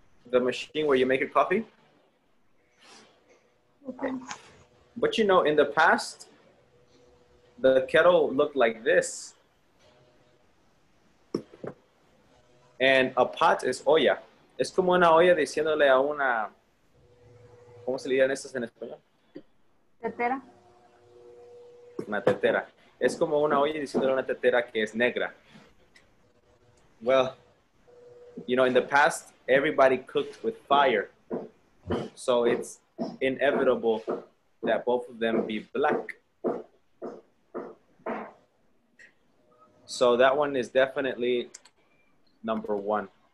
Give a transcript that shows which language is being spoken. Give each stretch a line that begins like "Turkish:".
English: The machine where you make your coffee. Okay. But you know, in the past, the kettle looked like this. And a pot is olla.
Spanish: Es como una olla diciéndole a una... ¿Cómo se le llaman estas en español? Tetera. Una tetera. Es como una olla diciéndole a una tetera que es negra.
English: Well, you know, in the past, everybody cooked with fire. So it's inevitable that both of them be black. So that one is definitely number 1.